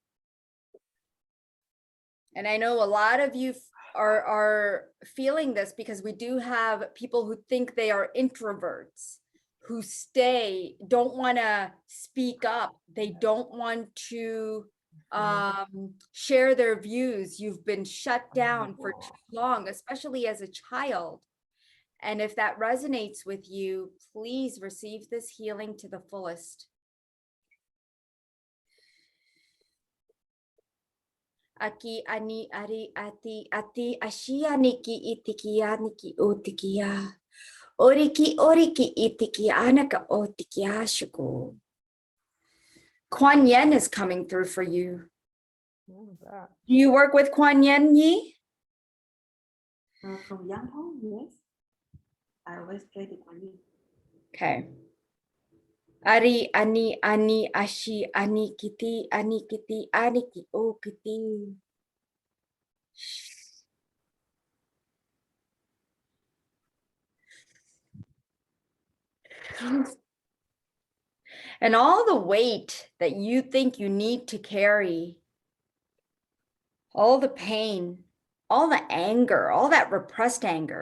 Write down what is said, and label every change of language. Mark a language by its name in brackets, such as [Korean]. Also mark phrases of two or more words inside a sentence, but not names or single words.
[English] And I know a lot of you are feeling this because we do have people who think they are introverts, who don't want to speak up. They don't want to share their views. You've been shut down for too long, especially as a child. And if that resonates with you, please receive this healing to the fullest. Aki ani ari ati ashia niki itikia niki otikia. Oriki itikia anaka otikia shuko. Kuan Yin is coming through for you. Do you work with Kuan Yin, Yi? From young on, yes. I always pray the Kuan Yin. Okay. Ari ani ashi ani kiti aniki o kiti. And all the weight that you think you need to carry, all the pain, all the anger, all that repressed anger.